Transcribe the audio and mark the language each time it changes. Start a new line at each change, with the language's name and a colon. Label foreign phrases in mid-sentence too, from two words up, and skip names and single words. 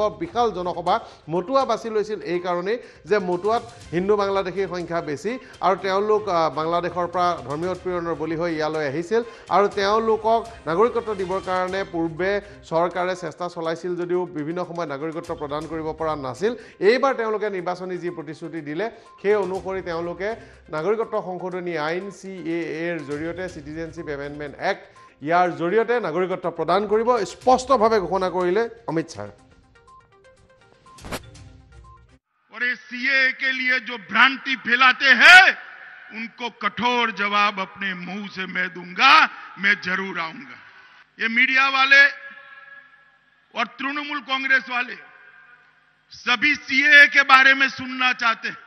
Assamese: বিশাল জনসভা মটুৱা বাছি লৈছিল এই কাৰণেই যে মটুৱাত হিন্দু বাংলাদেশীৰ সংখ্যা বেছি আৰু তেওঁলোক বাংলাদেশৰ পৰা ধৰ্মীয় উৎপীড়নৰ বলি হৈ ইয়ালৈ আহিছিল আৰু তেওঁলোকক নাগৰিকত্ব দিবৰ কাৰণে পূৰ্বে চৰকাৰে চেষ্টা চলাইছিল যদিও বিভিন্ন সময়ত নাগৰিকত্ব প্ৰদান কৰিব পৰা নাছিল। এইবাৰ তেওঁলোকে নিৰ্বাচনী যি প্ৰতিশ্ৰুতি দিলে সেই অনুসৰি তেওঁলোকে নাগৰিকত্ব সংশোধনী আইন CAA-ৰ জৰিয়তে, চিটিজেনশ্বিপ এমেণ্ডমেণ্ট এক্ট, ইয়াৰ জৰিয়তে নাগৰিকত্ব প্ৰদান কৰিব, স্পষ্টভাৱে ঘোষণা কৰিলে অমিত শ্বাহে।
Hindi: और ये CAA के लिए जो भ्रांति फैलाते हैं उनको कठोर जवाब अपने मुंह से मैं दूंगा, मैं जरूर आऊंगा। ये मीडिया वाले और तृणमूल कांग्रेस वाले सभी CAA के बारे में सुनना चाहते हैं।